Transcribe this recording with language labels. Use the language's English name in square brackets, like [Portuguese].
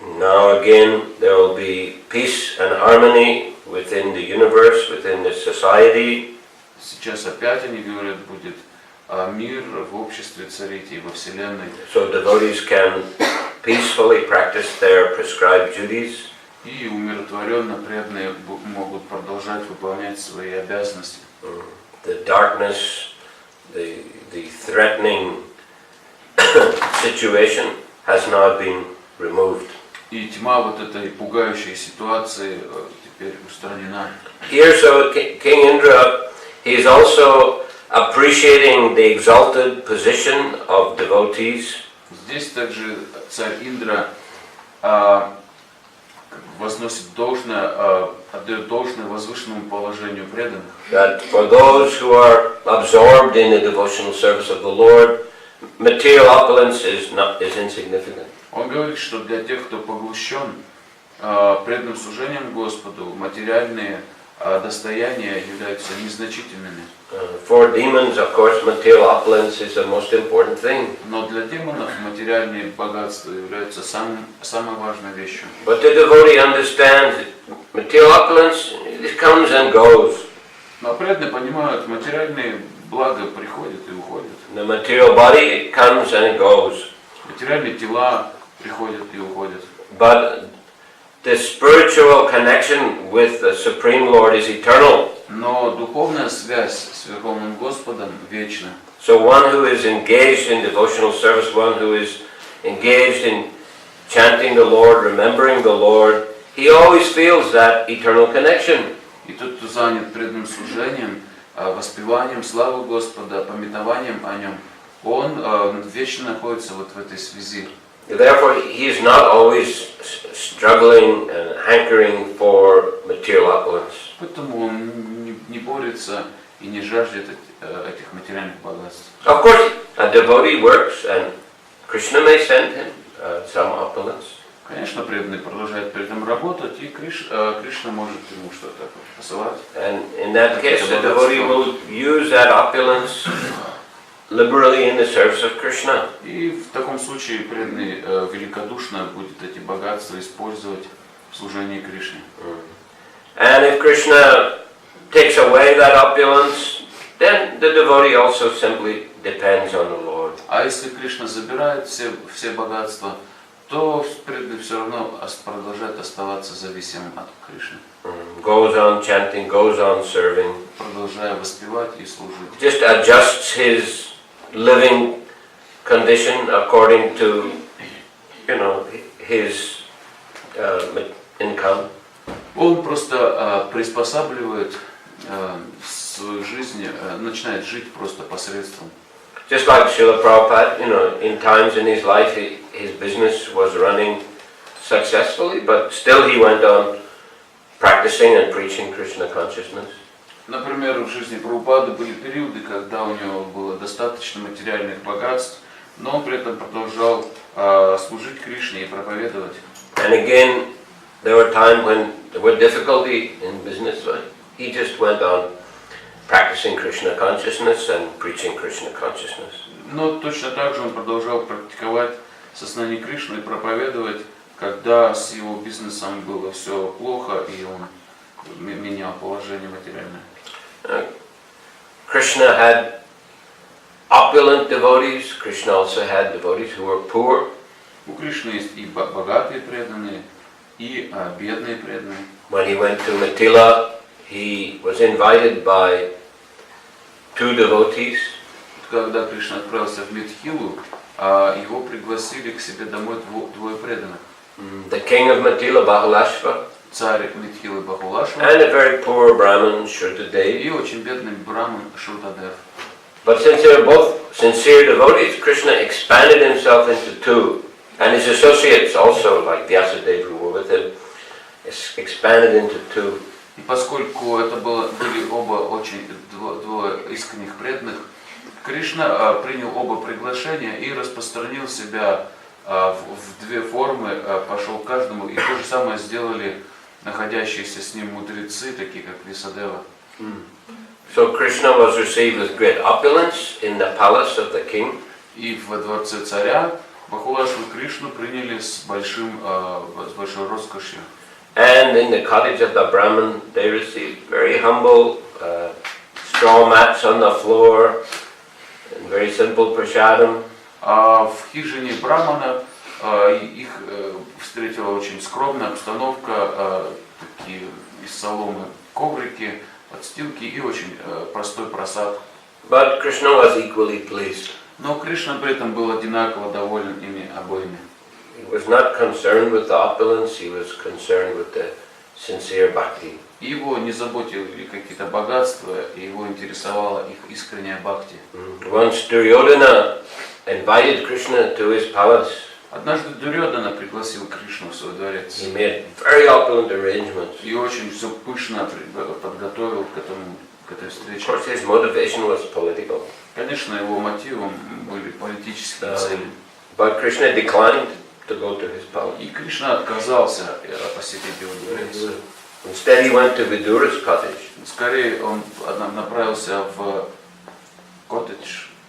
[English] Now again, there will be peace and harmony within the universe, within the society. [Russian] Сейчас опять они говорят, будет мир в обществе царить и во Вселенной. [English] So devotees can peacefully practice their prescribed duties. [Russian] И умиротворенно преданные могут продолжать выполнять свои обязанности. [English] The darkness, the threatening situation has now been removed. [Russian] И тьма вот этой пугающей ситуации теперь устранена. [English] Here, so King Indra, he is also appreciating the exalted position of devotees. [Russian] Здесь также царь Индра возносит должное, отдает должное возвышенному положению преданных. [English] That for those who are absorbed in the devotional service of the Lord, material opulence is insignificant. [Russian] Он говорит, что для тех, кто поглощен преданным служением Господу, материальные достояния являются незначительными. [English] For demons, of course, material opulence is the most important thing. [Russian] Но для демонов материальные богатства являются самой важной вещью. [English] But the devotee understands material opulence, it comes and goes. [Russian] Но преданные понимают, материальные блага приходят и уходят. [English] The material body comes and it goes. [Russian] Материальные тела приходят и уходят. [English] But the spiritual connection with the Supreme Lord is eternal. [Russian] Но духовная связь с Верховным Господом вечна. [English] So one who is engaged in devotional service, one who is engaged in chanting the Lord, remembering the Lord, he always feels that eternal connection. [Russian] И тот, кто занят преданным служением, воспеванием славы Господа, памятованием о Нем, он вечно находится вот в этой связи. [English] Therefore, he is not always struggling and hankering for material opulence. [Russian] Поэтому он не борется и не жаждет этих материальных богатств. [English] Of course, a devotee works and Krishna may send him some opulence. [Russian] Конечно, преданный продолжает при этом работать, и Кришна может ему что-то посылать. [English] And in that case, the devotee will use that opulence liberally in the service of Krishna. [Russian] И в таком случае преданный великодушно будет эти богатства использовать в служении Кришне. [English] And if Krishna takes away that opulence, then the devotee also simply depends on the Lord. [Russian] А если Кришна забирает все богатства, то преданный все равно продолжает оставаться зависимым от Кришны. [English] Goes on chanting, goes on serving. [Russian] Продолжая воспевать и служить. [English] Just adjusts his living condition according to, his income. [Russian] Он просто приспосабливает свою жизнь, начинает жить просто посредством. [English] Just like Srila Prabhupada, in times in his life his business was running successfully, but still he went on practicing and preaching Krishna consciousness. [Russian] Например, в жизни Прабхупады были периоды, когда у него было достаточно материальных богатств, но он при этом продолжал служить Кришне и проповедовать. [English] And again, there were times when there were difficulty in business, but he just went on practicing Krishna consciousness and preaching Krishna consciousness. [Russian] Но точно так же он продолжал практиковать сознание Кришны и проповедовать, когда с его бизнесом было все плохо и он менял положение материальное. [English] Krishna had opulent devotees. Krishna also had devotees who were poor. [Russian] У Кришны есть и богатые преданные, и бедные преданные. [English] When he went to Mithila, he was invited by two devotees. [Russian] Когда Кришна отправился в Митхилу, его пригласили к себе домой двое преданных. [English] The king of Mithila, Bahulashva, [Russian] Царь Митхилы Бахулашва, [English] and a very poor Brahmin, Shrutadev. [Russian] и очень бедный браман Шрутадев. [English] But since they were both sincere devotees, Krishna expanded himself into two. And his associates also, like Vyasadeva, who were with him, expanded into two. [Russian] И поскольку это были оба очень двое искренних преданных, Кришна принял оба приглашения и распространил себя в две формы, пошел к каждому, и то же самое сделали находящиеся с ним мудрецы, такие как Висадева. [English] So Krishna was received with great opulence in the palace of the king. [Russian] И во дворце царя Бахулашу и Кришну приняли с большой роскошью. [English] And in the cottage of the Brahmin, they received very humble straw mats on the floor and very simple prasadam. [Russian] А в хижине Брамана их встретила очень скромная обстановка, такие из соломы коврики, подстилки и очень простой просад. [English] But Krishna was equally pleased. [Russian] Но Кришна при этом был одинаково доволен ими обоими. [English] He was not concerned with the opulence, he was concerned with the sincere bhakti. [Russian] Его не заботили какие-то богатства, его интересовала их искренняя бхакти. [English] Once Duryodhana invited Krishna to his palace. [Russian] Однажды Дурьодана пригласил Кришну в свой дворец. [English] He made very opulent arrangements. [Russian] И очень все пышно подготовил к этой встрече. [English] Of course, his motivation was political. [Russian] Конечно, его мотивом были политические цели. [English] But Krishna declined to go to his palace. [Russian] И Кришна отказался посетить его дворец. [English] Instead, he went to Vidura's cottage. [Russian] Скорее, он направился в коттедж.